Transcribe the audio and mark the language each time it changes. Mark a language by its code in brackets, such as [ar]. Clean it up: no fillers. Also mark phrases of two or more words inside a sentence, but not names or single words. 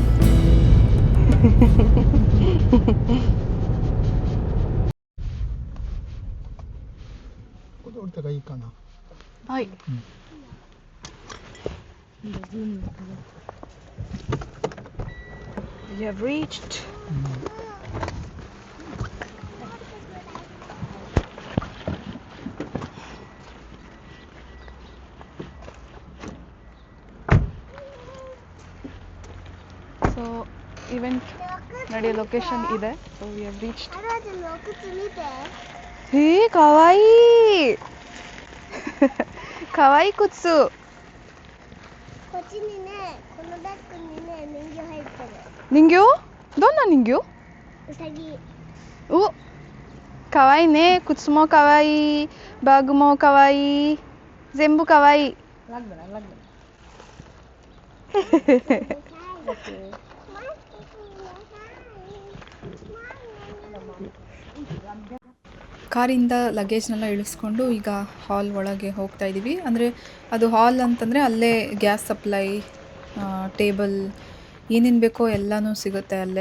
[ja] ここで降りたらいいかな。 [en] はい。We have reached. So event [kn] ನಡೆಯೋ ಲೊಕೇಶನ್ ಇದೆ. [en] So we have reached. [ja] へー かわいい かわいい 靴. こっちにね、このバッグにね、人形入ってる。 Ningyo? どんな人形？ おお、かわいいね. 靴もかわいい、バッグもかわいい、全部かわいい. [kn] ಕಾರಿಂದ ಲಗೇಜ್ನೆಲ್ಲ ಇಳಿಸ್ಕೊಂಡು ಈಗ ಹಾಲ್ ಒಳಗೆ ಹೋಗ್ತಾ ಇದ್ದೀವಿ. ಅಂದರೆ ಅದು ಹಾಲ್ ಅಂತಂದರೆ ಅಲ್ಲೇ [en] gas supply, table, [kn] ಏನೇನು ಬೇಕೋ ಎಲ್ಲನೂ ಸಿಗುತ್ತೆ ಅಲ್ಲೇ.